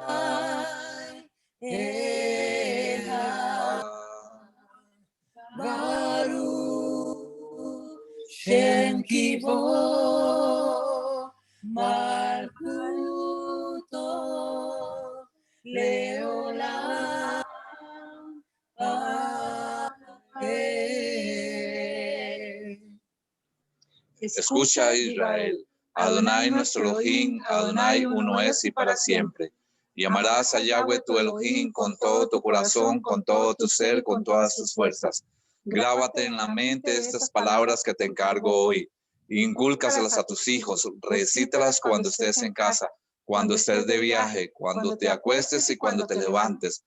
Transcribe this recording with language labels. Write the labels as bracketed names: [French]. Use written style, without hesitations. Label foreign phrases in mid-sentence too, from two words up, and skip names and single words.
[Hebrew] אחד, ברוך שם כבוד מלכותו לעולם אמן. [Spanish] Escucha, Israel, Adonai nuestro Elohim, Adonai uno es y para siempre. Y amarás a Yahweh tu Elohim con todo tu corazón, con todo tu ser, con todas tus fuerzas. Grábate en la mente estas palabras que te encargo hoy. Incúlcaselas a tus hijos, recítalas cuando estés en casa, cuando estés de viaje, cuando te acuestes y cuando te levantes.